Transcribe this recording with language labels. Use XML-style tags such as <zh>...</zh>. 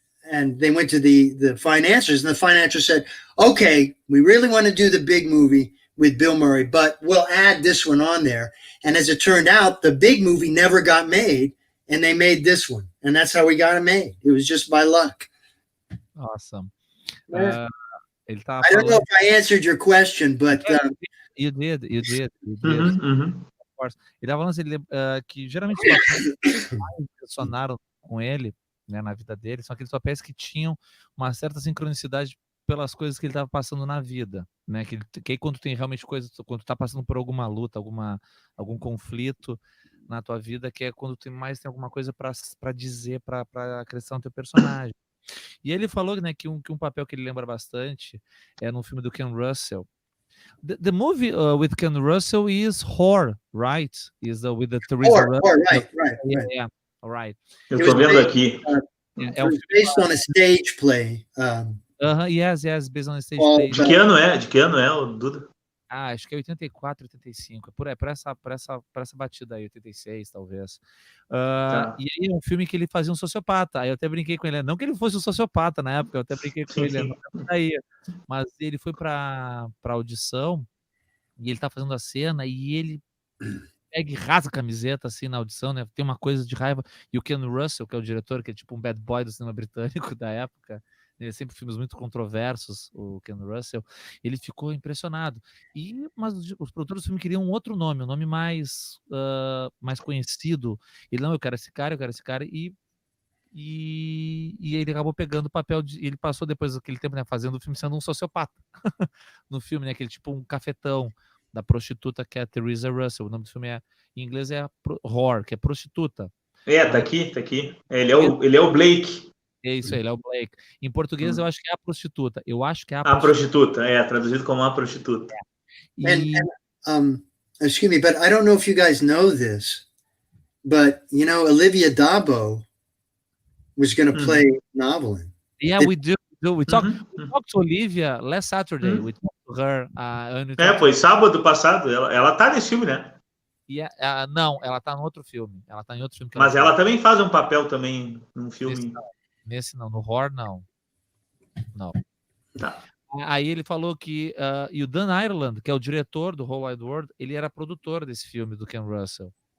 <en>and they went to the financiers, and the financier said, okay, we really want to do the big movie with Bill Murray, but we'll add this one on there. And as it turned out, the big movie never got made, and they made this one. And that's how we got it made. It was just by luck. Awesome. I don't know if I answered your question, but... You did. Of course.</en> <pt>Ele estava falando que geralmente os papéis que mais impressionaram com ele, né, na vida dele, são aqueles papéis que tinham uma certa sincronicidade pelas coisas que ele estava passando na vida, né? Que aí quando tem realmente coisas, quando tu tá passando por alguma luta, algum conflito na tua vida, que é quando tem alguma coisa para dizer, para acrescentar no teu personagem. E ele falou, né, que um papel que ele lembra bastante é no filme do Ken Russell.</pt> <en>The movie with Ken Russell is Horror, right? Is with the Teresa Russell. Right. Yeah, right.</en> <pt>Eu estou vendo aqui.</pt> <en>It was based on a stage play. Yes, based on a stage play.</en> <pt>De que ano é, o Duda? Acho que é 84, 85. Por essa batida aí, 86, talvez. Tá. E aí é um filme que ele fazia um sociopata. Aí eu até brinquei com ele. Não que ele fosse um sociopata na época, eu até brinquei com ele. Mas ele foi pra audição e ele tá fazendo a cena e ele pega e rasga a camiseta assim na audição, né? Tem uma coisa de raiva. E o Ken Russell, que é o diretor, que é tipo um</pt> <en>bad boy</en> <pt>do cinema britânico da época, ele sempre filmes muito controversos, o Ken Russell, ele ficou impressionado. Mas os produtores do filme queriam um outro nome, um nome mais conhecido. Ele, não, eu quero esse cara, e ele acabou pegando o papel ele passou depois daquele tempo, né, fazendo o filme sendo um sociopata no filme, né, aquele tipo um cafetão da prostituta que é a Teresa Russell. O nome do filme em inglês é Whore, que é prostituta. Tá aqui. Ele é o Blake. É isso aí, ele é o Blake. Em português, eu acho que é a prostituta. A prostituta, traduzido como a prostituta.</pt> <en>Excuse me, but I don't know if you guys know this, but, you know, Olivia d'Abo was going to play Novalyne. Yeah, we do. We talked to Olivia last Saturday. We talked to her.</en> <pt>Foi sábado passado. Ela tá nesse filme, né? Não, ela tá no outro filme. Ela tá em outro filme. Mas ela também faz um papel também num filme. Nesse não, no Horror não. Tá. Aí ele falou que e o Dan Ireland, que é o diretor do Whole Wide World, ele era produtor desse filme do Ken Russell.</pt>